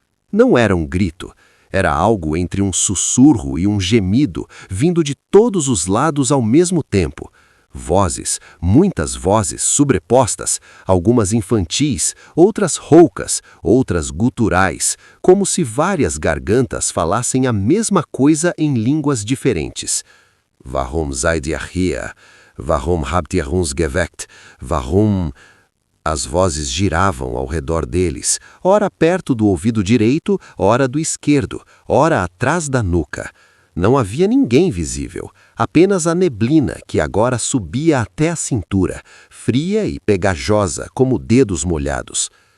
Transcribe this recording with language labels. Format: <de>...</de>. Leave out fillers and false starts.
<pt>Não era um grito, era algo entre um sussurro e um gemido, vindo de todos os lados ao mesmo tempo. Vozes, muitas vozes sobrepostas, algumas infantis, outras roucas, outras guturais, como se várias gargantas falassem a mesma coisa em línguas diferentes.</pt> <de>Warum seid ihr hier? Warum habt ihr uns geweckt? Warum...</de> <pt>As vozes giravam ao redor deles, ora perto do ouvido direito, ora do esquerdo, ora atrás da nuca. Não havia ninguém visível, apenas a neblina que agora subia até a cintura, fria e pegajosa como dedos molhados.</pt>